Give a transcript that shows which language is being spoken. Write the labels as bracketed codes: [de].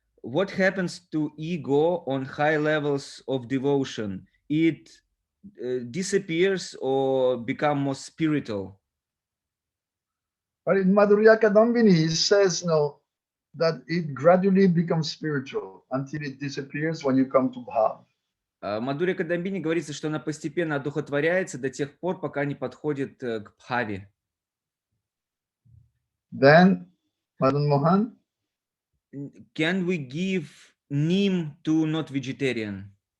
[en] What happens to ego on high levels of devotion? It disappears or become more spiritual? But in Madhurya Kadambini, it says that it gradually becomes spiritual until it disappears when you come to Bhav. [ru] В Мадхурья Кадамбини говорится, что она постепенно одухотворяется до тех пор, пока не подходит к бхаве. [en] Then, Madan Mohan, Can we give neem to not vegetarian?